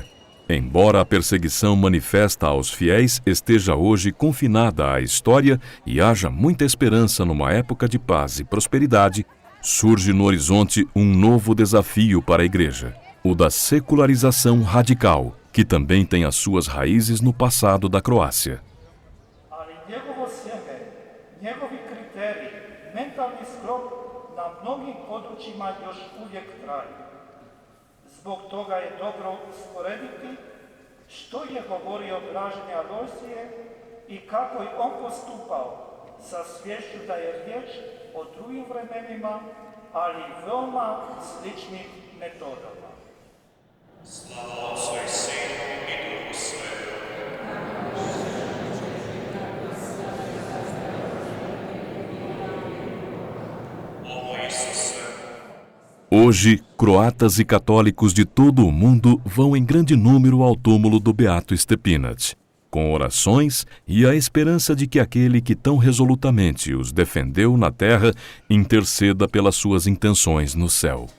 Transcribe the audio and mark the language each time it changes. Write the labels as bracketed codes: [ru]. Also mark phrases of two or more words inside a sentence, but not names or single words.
[pt] Embora a perseguição manifesta aos fiéis esteja hoje confinada à história e haja muita esperança numa época de paz e prosperidade, surge no horizonte um novo desafio para a Igreja, o da secularização radical, que também tem as suas raízes no passado da Croácia. [hr] Mentalni sklop na mnogim područjima još uvijek traje. Zbog toga je dobro usporediti što je govorio blaženi Alojsije i kako je on postupao sa sviješću da je riječ o drugim vremenima, ali veoma sličnim metodama. Slava Otcu i Sinu i Duhu Svetom. [pt] Hoje, croatas e católicos de todo o mundo vão em grande número ao túmulo do Beato Stepinac, com orações e a esperança de que aquele que tão resolutamente os defendeu na terra interceda pelas suas intenções no céu.